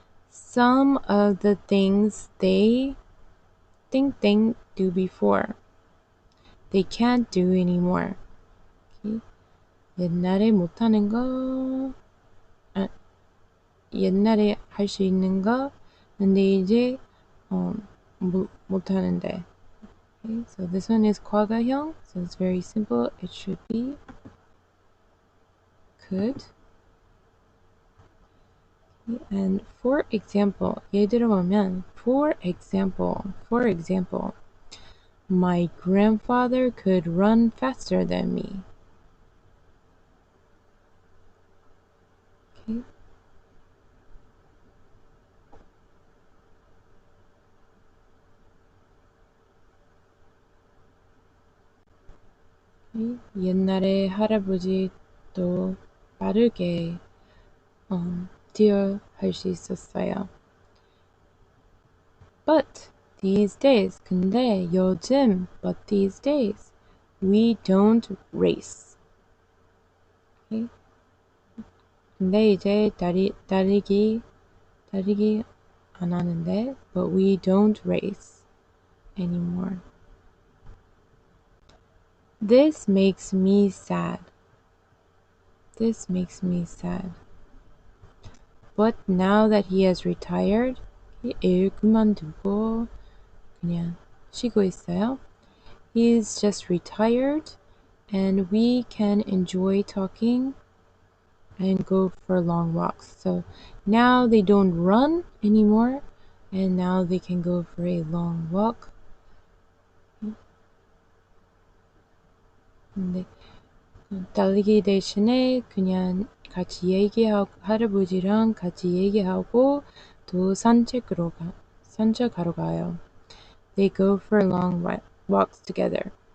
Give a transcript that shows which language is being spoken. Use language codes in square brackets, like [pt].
[en] Some of the things they think they do before, they can't do anymore. Okay. [ko] 옛날에 못하는 거, 옛날에 할 수 있는 거, 근데 이제 못하는데. [en] Okay, so this one is 과거형, so it's very simple. It should be could. Okay, and for example, [ko] 예를 들어보면 [en] for example, my grandfather could run faster than me. Okay. [ko] 옛날에 할아버지도 빠르게 뛰어할 수 있었어요. [en] But these days, [ko] 근데 요즘, [en] but these days, we don't race. Okay? [ko] 근데 이제 달리기 안 하는데, [en] but we don't race anymore. This makes me sad. This makes me sad. But now that he has retired, [ko] 일 그만두고 그냥 쉬고 있어요. [en] He's just retired and we can enjoy talking and go for long walks. So now they don't run anymore and now they can go for a long walk. [ko] 근데 달리기 대신에 그냥 같이 할아버지랑 같이 얘기하고 또 산책하러 가요. [en] They go for long walks together.